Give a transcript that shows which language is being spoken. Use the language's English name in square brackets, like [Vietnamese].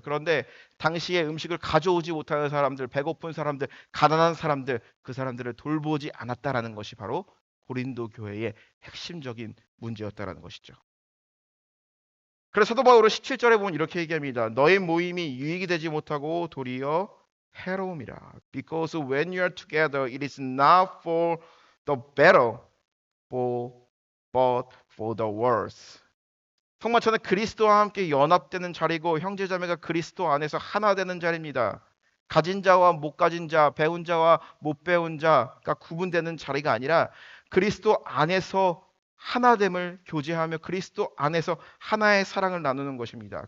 [Korean] 그런데 당시에 음식을 가져오지 못하는 사람들, 배고픈 사람들, 가난한 사람들, 그 사람들을 돌보지 않았다라는 것이 바로 고린도 교회의 핵심적인 문제였다라는 것이죠. 그래서 사도 바울은 17절에 보면 이렇게 얘기합니다. 너의 모임이 유익이 되지 못하고 도리어 해로움이라. [English] Because when you are together, it is not for the better, but for the worse. [Korean] 성만찬은 그리스도와 함께 연합되는 자리고 형제자매가 그리스도 안에서 하나 되는 자리입니다. 가진 자와 못 가진 자, 배운 자와 못 배운 자가 구분되는 자리가 아니라 그리스도 안에서 하나됨을 교제하며 그리스도 안에서 하나의 사랑을 나누는 것입니다.